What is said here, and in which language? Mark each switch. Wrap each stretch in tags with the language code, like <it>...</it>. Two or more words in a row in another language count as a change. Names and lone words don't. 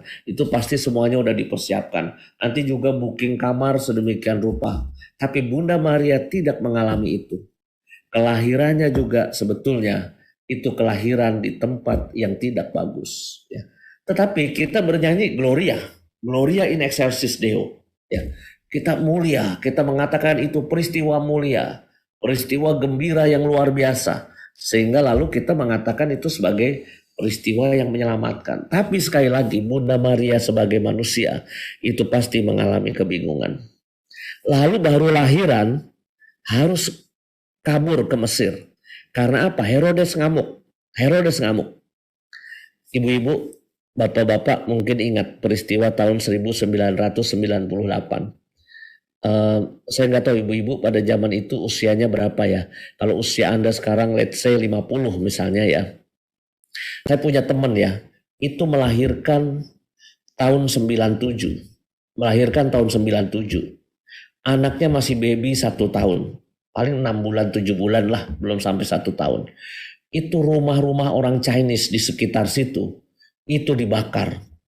<id>Itu pasti semuanya udah dipersiapkan. Nanti juga booking kamar sedemikian rupa. Tapi Bunda Maria tidak mengalami itu. Kelahirannya juga sebetulnya itu kelahiran di tempat yang tidak bagus. Ya. Tetapi kita bernyanyi Gloria.</id> <la>Gloria in excelsis Deo.</la> <id>Ya. Kita mulia. Kita mengatakan itu peristiwa mulia. Peristiwa gembira yang luar biasa. Sehingga lalu kita mengatakan itu sebagai peristiwa yang menyelamatkan. Tapi sekali lagi Bunda Maria sebagai manusia itu pasti mengalami kebingungan. Lalu baru lahiran harus kabur ke Mesir. Karena apa? Herodes ngamuk. Herodes ngamuk. Ibu-ibu, bapak-bapak mungkin ingat peristiwa tahun 1998. Saya nggak tahu ibu-ibu pada zaman itu usianya berapa ya. Kalau usia Anda sekarang</id> <en>let's say</en> <id>50 misalnya ya. Saya punya teman ya, itu melahirkan tahun 97. Melahirkan tahun 97. Anaknya masih baby 1 tahun. Paling 6 bulan, 7 bulan lah, belum sampai 1 tahun. Itu rumah-rumah orang Chinese di sekitar situ, itu dibakar.</id>